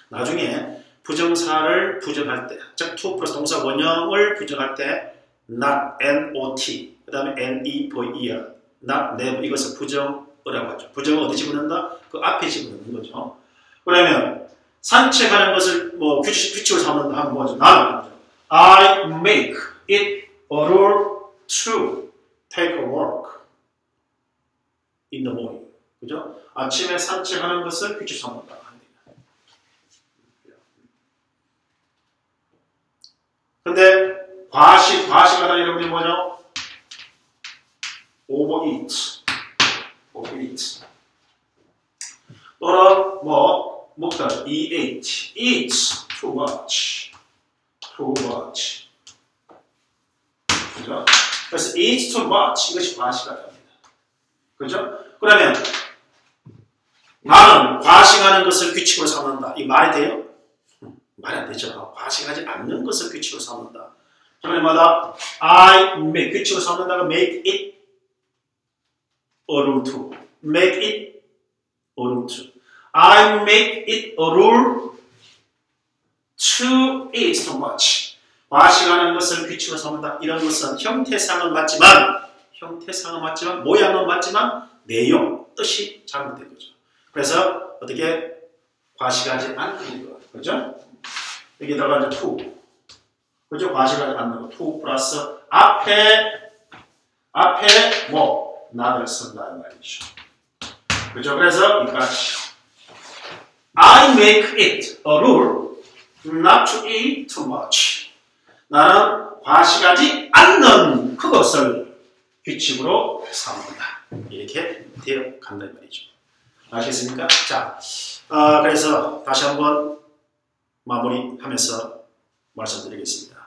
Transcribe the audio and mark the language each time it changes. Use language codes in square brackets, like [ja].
[ko] 나중에 부정사를 부정할 때, 즉 to 플러스 동사 원형을 부정할 때 not, not, 그 다음에 ne, er, not, never 이것을 부정어라고 하죠. 부정어 어디 집어넣는다? 그 앞에 집어넣는 거죠. 그러면 산책하는 것을 뭐 규칙으로 삼는다 하면 뭐죠? 나는 [en] I make it a rule to take a walk in the morning. [ko] 그죠? 아침에 산책하는 것을 규칙으로 삼는다. 근데 과식하다 여러분이 뭐죠? overeat. 또는 뭐 먹다 [en] eat too much. [ko] 그죠? 그래서 [en] eat too much [ko] 이것이 과식하다입니다. 그죠? 그러면 나는 과식하는 것을 규칙으로 삼는다. 이 말이 돼요? 말이 안 되죠. 과식하지 않는 것을 규칙으로 삼는다. 그러면마다 [en] I make [ko] 규칙으로 삼는다가 [en] make it a rule to. make it a rule to. I make it a rule to eat too much. [ko] 과식하는 것을 규칙으로 삼는다. 이런 것은 형태상은 맞지만 모양은 맞지만 내용, 뜻이 잘못된 거죠. 그래서 어떻게 과식하지 않는 것. 그죠? 여기다가 이제 to. 그죠? 과식하지 않는 거. to 플러스 앞에 뭐, not을 쓴다는 말이죠. 그죠? 그래서 이까지. [en] I make it a rule not to eat too much. [ko] 나는 과식하지 않는 그것을 규칙으로 삼는다. 이렇게 되어 간다는 말이죠. 아시겠습니까? 자, 그래서 다시 한번 마무리하면서 말씀드리겠습니다.